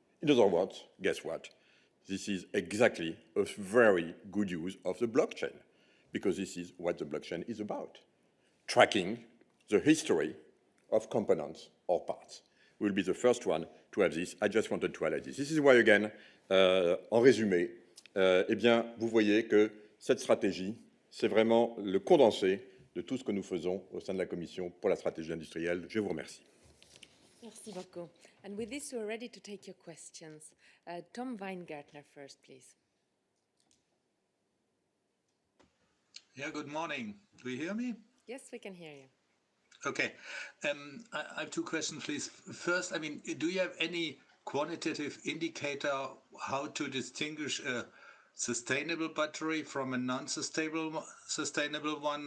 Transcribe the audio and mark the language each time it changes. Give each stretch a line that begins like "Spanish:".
English: In other words, guess what? This is exactly a very good use of the blockchain, because this is what the blockchain is about, tracking the history of components or parts. We'll be the first one to have this. I just wanted to highlight this. This is why, again,
French: en résumé, eh bien, vous voyez que cette stratégie, c'est vraiment le condensé de tout ce que nous faisons au sein de la Commission pour la stratégie industrielle. Je vous remercie. Merci beaucoup.
English: And with this, we're ready to take your questions. Tom Weingartner first, please. Yeah, good morning. Do you hear me? Yes, we can hear you. Okay. I have two questions, please. First, I mean, do you have any quantitative indicator how to distinguish a sustainable battery from a non-sustainable one?